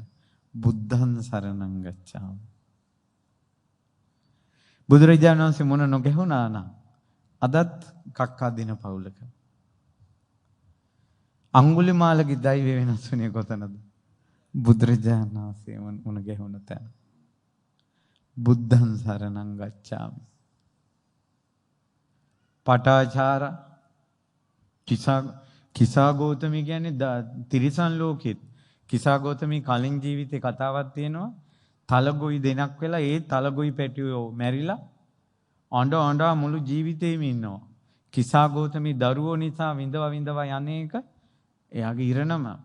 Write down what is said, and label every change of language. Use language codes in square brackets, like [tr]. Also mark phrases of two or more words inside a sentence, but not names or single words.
[pi] බුද්ධං සරණං ගච්ඡාමි. [si] බුදුරජාණන් වහන්සේ මොන නොගැහුණා නම් අදත් කක්කා දින පවුලක. අඟුලිමාලගේ දෛවය වෙනස් වුණේ කොතනද? බුදුරජාණන් වහන්සේ මොන ගැහුණ තැන. [pi] බුද්ධං සරණං ගච්ඡාමි. [si] පටාචාර කිසා ගෞතමී කියන්නේ තිරිසන් ලෝකෙත්. කිසා ගෞතමී කලින් ජීවිතේ කතාවක් තියෙනවා. තලගොයි දෙනක් වෙලා ඒ තලගොයි පැටියෝ මැරිලා අඬ මුළු ජීවිතේම ඉන්නවා. කිසා ගෞතමී දරුවෝ නිසා විඳවා යන්නේක එයාගේ ඉරණම.